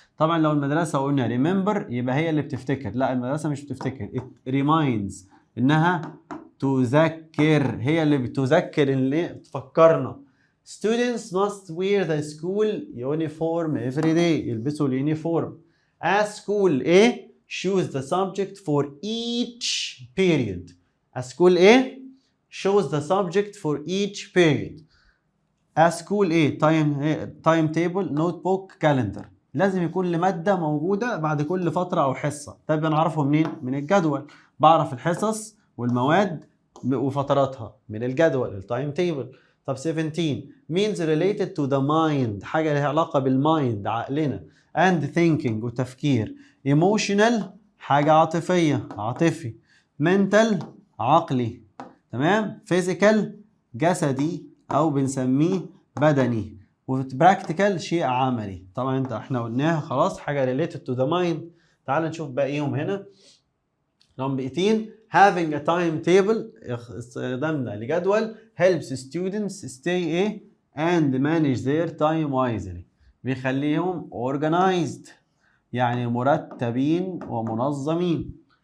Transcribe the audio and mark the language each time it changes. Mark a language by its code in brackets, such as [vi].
[ar] طبعا لو المدرسة قلنا remember يبقى هي اللي بتفتكر. لا المدرسة مش بتفتكر. it reminds انها تذكر، هي اللي بتذكر اللي بتفكرنا. [en] students must wear the school uniform every day. [ar] يلبسوا اليونيفورم. [en] a school ايه؟ choose the subject for each period. a school ايه؟ shows the subject for each period. a school ايه؟ time table, notebook, calendar. [ar] لازم يكون لمادة موجودة بعد كل فترة أو حصة. طيب بنعرفه منين؟ من الجدول. بعرف الحصص والمواد وفتراتها من الجدول التايم تيبل. طب 17 [en] means related to the mind [ar] حاجة لها علاقة بالمايند عقلنا and thinking وتفكير. emotional حاجة عاطفية عاطفي. mental عقلي. تمام. physical جسدي أو بنسميه بدني. وبراكتيكال شيء عملي. طبعا احنا قلناها خلاص حاجة [en] related to the mind. [ar] تعال نشوف باقيهم هنا. [en] number 18 having a timetable [ar] استخدامنا لجدول [en] helps students stay ايه and manage their time wisely. [ar] بيخليهم organized يعني مرتبين ومنظمين.